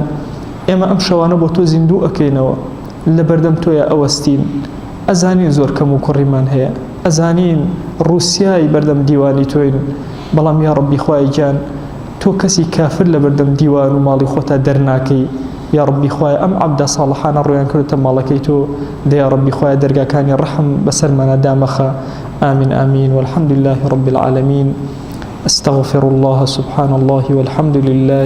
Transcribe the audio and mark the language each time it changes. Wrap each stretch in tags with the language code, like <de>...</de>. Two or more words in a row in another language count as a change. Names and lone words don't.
<ckb>ئێمە ئەم شەوانە بۆ تۆ زیندوو ئەکەینەوە لە بەردەم تۆیە ئەوەستین ئەزانین زۆر کەم و کوڕیمان هەیە ئەزانین ڕووسیای بەردەم دیوانی تۆین بەڵام یا ربی خوای گیان تۆ کەسی کافر لە بەردەم دیوان و ماڵی خۆتە دەرناکەی یا ربی خوای ئەم عەبدە ساڵحانە ڕویان کردتە ماڵەکەی تۆ دەیا ربی خوای دەرگاکانی ڕەحم بەسەرمانە دامەخە</ckb> <ar>آمين آمين والحمد لله رب العالمين استغفر الله سبحان الله والحمد لله</ar>